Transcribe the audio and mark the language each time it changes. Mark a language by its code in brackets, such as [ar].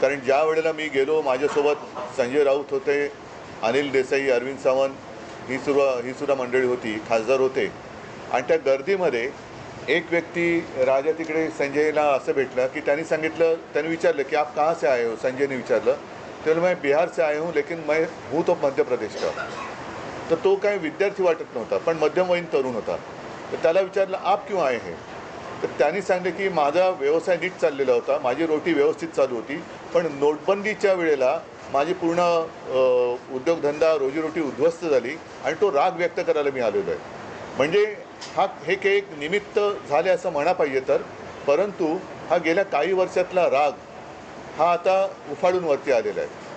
[mr] कारण ज्या वेळेला मी गेलो, माझ्यासोबत संजय राऊत होते, अनिल देसाई, अरविंद सावंत ही सुद्धा मंडळी होती, खासदार होते. आणि त्या गर्दीमध्ये एक व्यक्ती राजा तिकडे संजयला असं भेटलं की त्यांनी विचारलं की [hi] आप कहाँ से आए हो. [mr] संजयने विचारलं. [hi] तर मैं बिहार से आया हूँ लेकिन मैं हूँ तो मध्य प्रदेश का. [mr] तर तो काही विद्यार्थी वाटत नव्हता, पण मध्यमवयीन तरुण होता. तर त्याला विचारलं [hi] आप क्यों आए हैं. [mr] तर त्यांनी सांगितलं की माझा व्यवसाय नीट चाललेला होता, माझी रोटी व्यवस्थित चालू होती, पण नोटबंदीच्या वेळेला माझी पूर्ण उद्योगधंदा, रोजीरोटी उद्ध्वस्त झाली आणि तो राग व्यक्त करायला मी आलेलो आहे. म्हणजे हे काही एक निमित्त झाले असं म्हणा पाहिजे तर, परंतु हा गेल्या काही वर्षातला राग हा आता उफाळून वरती आलेला आहे.